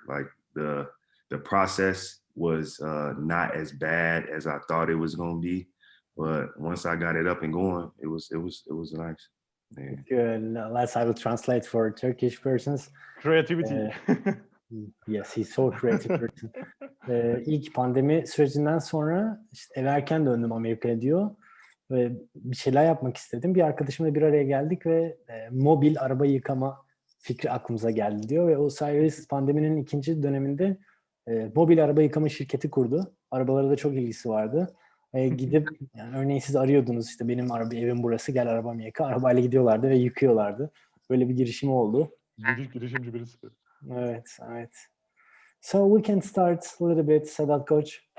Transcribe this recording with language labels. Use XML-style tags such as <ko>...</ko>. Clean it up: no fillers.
<en>Like the process was not as bad as I thought it was going to be, but once I got it up and going, it was nice. Yeah. Good. Let's I will translate for Turkish persons. Creativity. Yes, he's so creative person.</en> <tr>İlk pandemi sürecinden sonra işte eve erken döndüm Amerika'ya diyor. Ve bir şeyler yapmak istedim. Bir arkadaşımla bir araya geldik ve mobil araba yıkama fikri aklımıza geldi diyor. Ve Osiris pandeminin ikinci döneminde mobil araba yıkama şirketi kurdu. Arabalara da çok ilgisi vardı. Gidip yani örneğin siz arıyordunuz işte benim evim burası gel arabamı yıka. Arabayla gidiyorlardı ve yıkıyorlardı. Böyle bir girişimi oldu. Girişimci birisi. Evet.</tr> <en>So we can start a little bit, Sedat Coach.</en>